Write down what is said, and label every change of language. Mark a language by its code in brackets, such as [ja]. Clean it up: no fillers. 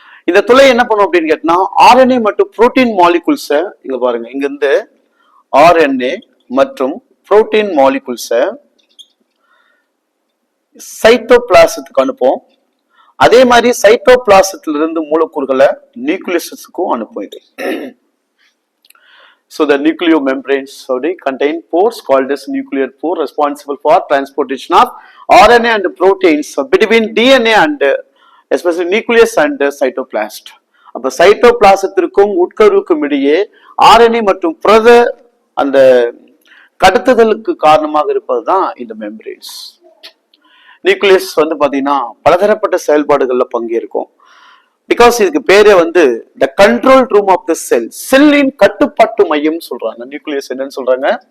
[ta] இந்த துளை என்ன பண்ணும் அப்படின்னு கேட்டா ஆர்என்ஏ மற்றும் புரோட்டீன் மாலிகுல்ஸை இங்க பாருங்க, இங்க இருந்து ஆர்என்ஏ மற்றும் புரோட்டீன் மாலிகுல்ஸை சைட்டோபிளாசத்துக்கு அனுப்பும். அதே மாதிரி சைட்டோபிளாசத்துல இருந்து மூலக்கூறுகளை நியூக்ளியஸுக்கும் அனுப்பும் இது. [en] So the nucleomembranes contain pores called as nuclear pore, responsible for transportation of RNA and proteins between DNA and especially nucleus and cytoplasm. [ta] அப்ப சைட்டோபிளாசத்திற்கும் உட்கருவுக்கும் இடையே ஆர்என்ஏ மற்றும் புரத அந்த கடத்துதலுக்கு காரணமாக இருப்பதுதான் இந்த மெம்பரேன்ஸ். நியூக்ளியஸ் வந்து பாத்தீங்கன்னா பலதரப்பட்ட செயல்பாடுகள்ல பங்கேற்கும். பிகாஸ் இதுக்கு பேரே வந்து [en] the control room of the cell, [ta] செல்லின் கட்டுப்பாட்டு மையம் சொல்றாங்க. நியூக்ளியஸ் என்னன்னு சொல்றாங்க?